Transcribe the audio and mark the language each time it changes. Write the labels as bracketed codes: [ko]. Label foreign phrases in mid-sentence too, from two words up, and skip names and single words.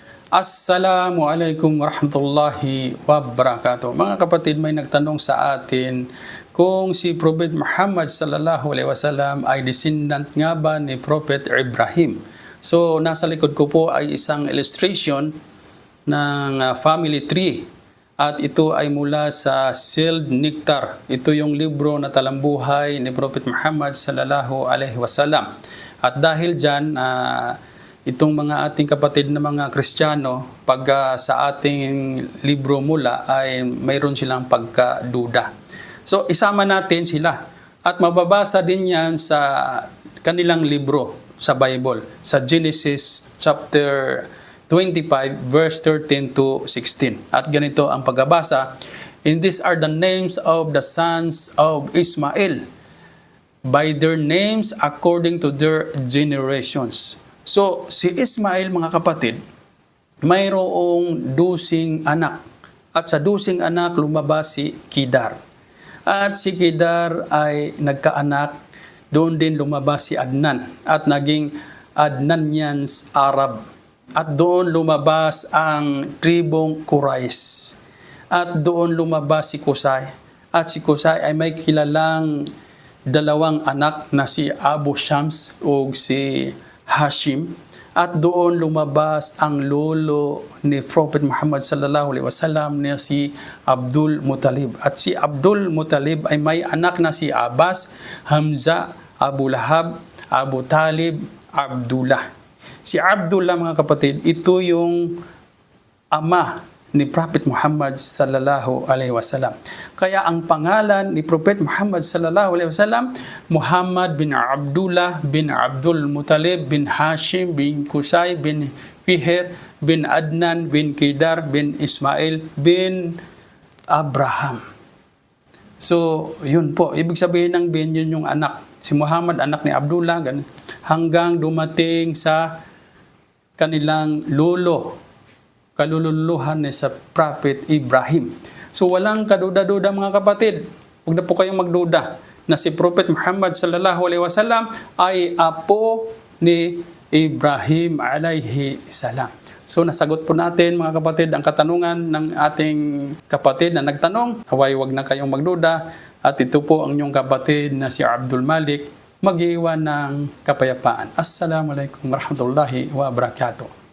[ar] السلام عليكم ورحمة الله وبركاته. [tl] Mga kapatid, may nagtanong sa atin kung si Prophet Muhammad [ar] صلى الله عليه وسلم [tl] ay descendant nga ba ni Prophet Ibrahim. So, nasa likod ko po ay isang illustration ng family tree. At ito ay mula sa Sealed Nectar. Ito yung libro na talambuhay ni Prophet Muhammad [ar] صلى الله عليه وسلم. [tl] At dahil dyan, itong mga ating kapatid na mga Kristiyano, pag sa ating libro mula ay mayroon silang pagkaduda. So isama natin sila at mababasa din yan sa kanilang libro sa Bible, sa Genesis [en] chapter 25 verse 13 to 16. [tl] At ganito ang pagbabasa, [en] "And these are the names of the sons of Ismael, by their names according to their generations." [tl] So, si Ismael, mga kapatid, mayroong 12 anak. At sa 12 anak, lumabas si Kedar. At si Kedar ay nagkaanak, doon din lumabas si Adnan. At naging [en] Adnanians Arab. [tl] At doon lumabas ang tribong Quraysh. At doon lumabas si Qusay. At si Qusay ay may kilalang dalawang anak na si Abu Shams o si Hashim, at doon lumabas ang lolo ni Prophet Muhammad [ar] صلى الله عليه وسلم [tl] na si Abdul Muttalib. At si Abdul Muttalib ay may anak na si Abbas, Hamza, Abu Lahab, Abu Talib, Abdullah. Si Abdullah, mga kapatid, ito yung ama ni Prophet Muhammad [ar] صلى الله عليه وسلم. [tl] Kaya ang pangalan ni Prophet Muhammad [ar] صلى الله عليه وسلم, [tl] Muhammad bin Abdullah bin Abdul Muttalib bin Hashim bin Qusay bin Fihr bin Adnan bin Kedar bin Ismail bin Abraham. So, yun po. Ibig sabihin ng bin, yun yung anak. Si Muhammad, anak ni Abdullah, ganun, hanggang dumating sa kanilang lolo, kalululuhan ni sa Prophet Ibrahim. So walang kaduda-duda, mga kapatid. Huwag na po kayong magduda na si Prophet Muhammad [ar] صلى الله عليه وسلم [tl] ay apo ni Ibrahim [ar] عليه السلام. [tl] So nasagot po natin, mga kapatid, ang katanungan ng ating kapatid na nagtanong. Huwag na kayong magduda. At ito po ang inyong kapatid na si Abdul Malik, mag-iwan ng kapayapaan. [ar] السلام عليكم ورحمة الله وبركاته.